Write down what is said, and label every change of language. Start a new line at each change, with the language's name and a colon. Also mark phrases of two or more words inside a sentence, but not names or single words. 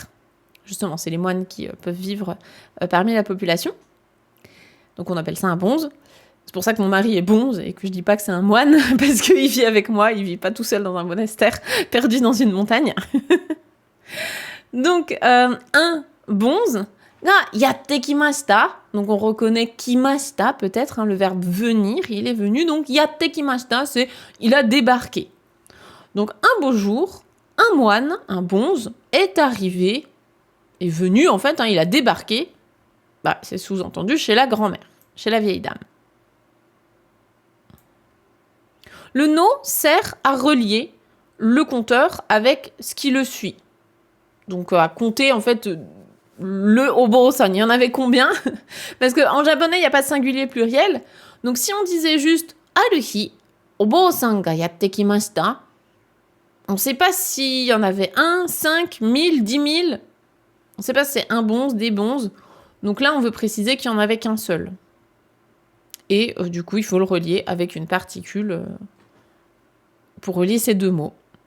French: Justement, c'est les moines qui peuvent vivre parmi la population. Donc on appelle ça un bonze. C'est pour ça que mon mari est bonze et que je dis pas que c'est un moine, parce qu'il vit avec moi, il vit pas tout seul dans un monastère, perdu dans une montagne. Donc, un bonze,
Japanese: やって来ました.
French: Donc on reconnaît kimashita, peut-être, hein, le verbe venir, il est venu.
Japanese: Donc やって来ました,
French: c'est il a débarqué. Donc un beau jour, un moine, un bonze, est arrivé, est venu en fait, hein, il a débarqué, c'est sous-entendu chez la grand-mère, chez la vieille dame. Le no sert à relier le compteur avec ce qui le suit. Donc à compter en fait le obo-san, il y en avait combien? Parce qu'en japonais, il n'y a pas de singulier pluriel. Donc si on disait juste aruhi,
Japanese: お坊さんがやって来ました,
French: on ne sait pas s'il y en avait 1, 5, 1000, 10 000. On ne sait pas si c'est un bonze, des bonzes. Donc là, on veut préciser qu'il n'y en avait qu'un seul. Et du coup, il faut le relier avec une particule pour relier ces deux mots.